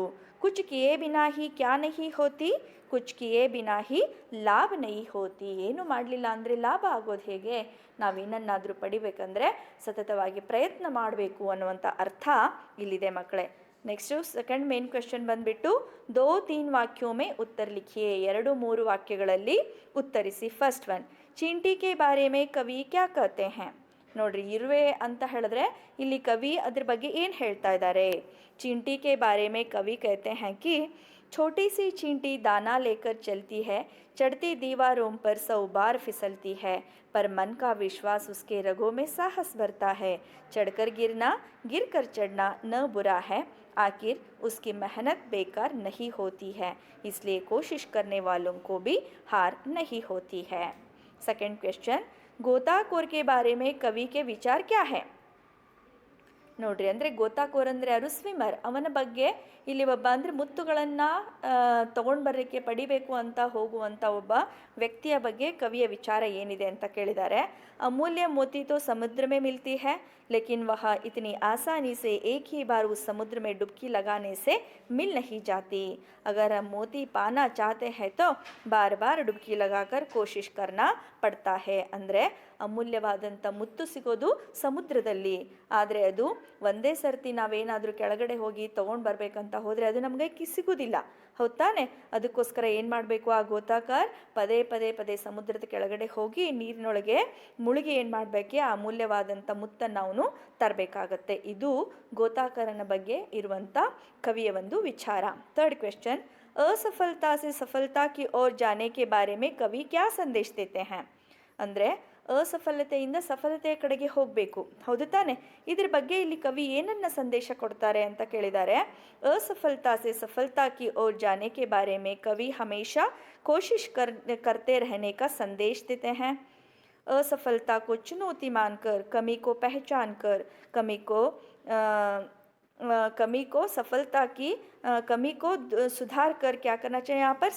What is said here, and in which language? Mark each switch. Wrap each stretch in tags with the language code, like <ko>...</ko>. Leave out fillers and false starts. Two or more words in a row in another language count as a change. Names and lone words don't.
<hi>कुछ किए बिना ही क्या नहीं होती? कुछ किए बिना ही लाभ नहीं होती.</hi> <kn>ಏನು ಮಾಡಲಿಲ್ಲ ಅಂದರೆ ಲಾಭ ಆಗೋದು ಹೇಗೆ? ನಾವೇನನ್ನಾದರೂ ಪಡಿಬೇಕಂದ್ರೆ ಸತತವಾಗಿ ಪ್ರಯತ್ನ ಮಾಡಬೇಕು ಅನ್ನುವಂಥ ಅರ್ಥ ಇಲ್ಲಿದೆ ಮಕ್ಕಳೇ.</kn> <en>next second main question ಬಂದುಬಿಟ್ಟು 2-3</en> <hi>वाक्यों में उत्तर लिखिए. 2-3</hi> <kn>ವಾಕ್ಯಗಳಲ್ಲಿ ಉತ್ತರಿಸಿ.</kn> <en>first one,</en> <hi>चींटी के बारे में कवि क्या कहते हैं?</hi> <kn>ನೋಡ್ರಿ, ಇರುವೆ ಅಂತ ಹೇಳಿದ್ರೆ ಇಲ್ಲಿ ಕವಿ ಅದ್ರ ಬಗ್ಗೆ ಏನು ಹೇಳ್ತಾ ಇದ್ದಾರೆ?</kn> <hi>चींटी के बारे में कवि कहते हैं कि छोटी सी चींटी दाना लेकर चलती है, चढ़ती दीवारों पर 100 बार फिसलती है, पर मन का विश्वास उसके रगों में साहस भरता है. चढ़कर गिरना, गिर कर चढ़ना न बुरा है, आखिर उसकी मेहनत बेकार नहीं होती है. इसलिए कोशिश करने वालों को भी हार नहीं होती है.</hi> <en>second question,</en> <hi>गोताखोर के बारे में कवि के विचार क्या है?</hi> <kn>ನೋಡ್ರಿ, ಅಂದರೆ ಗೋತಾಖೋರ್ ಅಂದರೆ ಯಾರು? ಸ್ವಿಮ್ಮರ್. ಅವನ ಬಗ್ಗೆ ಇಲ್ಲಿ ಒಬ್ಬ ಅಂದರೆ ಮುತ್ತುಗಳನ್ನು ತೊಗೊಂಡು ಬರಲಿಕ್ಕೆ ಪಡಿಬೇಕು ಅಂತ ಹೋಗುವಂಥ ಒಬ್ಬ ವ್ಯಕ್ತಿಯ ಬಗ್ಗೆ ಕವಿಯ ವಿಚಾರ ಏನಿದೆ ಅಂತ ಕೇಳಿದ್ದಾರೆ.</kn> <hi>ಅಮೂಲ್ಯ मोती तो समुद्र में मिलती है, लेकिन वह इतनी आसानी से एक ही बार उस समुद्र में डुबकी लगाने से मिल नहीं जाती. अगर हम मोती पाना चाहते हैं तो बार बार डुबकी लगाकर कोशिश करना पड़ता है.</hi> <kn>ಅಂದರೆ ಅಮೂಲ್ಯವಾದಂಥ ಮುತ್ತು ಸಿಗೋದು ಸಮುದ್ರದಲ್ಲಿ, ಆದರೆ ಅದು ಒಂದೇ ಸರ್ತಿ ನಾವೇನಾದರೂ ಕೆಳಗಡೆ ಹೋಗಿ ತೊಗೊಂಡು ಬರಬೇಕಂತ ಹೋದರೆ ಅದು ನಮಗೆ ಸಿಗೋದಿಲ್ಲ, ಹೌದು ತಾನೆ? ಅದಕ್ಕೋಸ್ಕರ ಏನು ಮಾಡಬೇಕು? ಆ ಗೋತಾಕಾರ್ ಪದೇ ಪದೇ ಪದೇ ಸಮುದ್ರದ ಕೆಳಗಡೆ ಹೋಗಿ ನೀರಿನೊಳಗೆ ಮುಳುಗಿ ಏನು ಮಾಡಬೇಕು? ಆ ಅಮೂಲ್ಯವಾದಂಥ ಮುತ್ತನ್ನು ಅವನು ಅವನು ತರಬೇಕಾಗತ್ತೆ. ಇದು ಗೋತಾಖರನ ಬಗ್ಗೆ ಇರುವಂಥ ಕವಿಯ ಒಂದು ವಿಚಾರ.</kn> <en>third question,</en> <hi>असफलता से सफलता की ओर जाने के बारे में कवि क्या संदेश देते हैं?</hi> <kn>ಅಂದರೆ ಅಸಫಲತೆಯಿಂದ ಸಫಲತೆಯ ಕಡೆಗೆ ಹೋಗಬೇಕು, ಹೌದು ತಾನೆ? ಇದ್ರ ಬಗ್ಗೆ ಇಲ್ಲಿ ಕವಿ ಏನನ್ನ ಸಂದೇಶ ಕೊಡ್ತಾರೆ ಅಂತ ಕೇಳಿದ್ದಾರೆ.</kn> <hi>असफलता से सफलता की ओर जाने के बारे में कवि हमेशा कोशिश करते रहने का संदेश देते हैं. असफलता को चुनौती मानकर, कमी को पहचान कर, कमी को सफलता की कमी को सुधार कर क्या करना चाहिए यहाँ पर?</hi>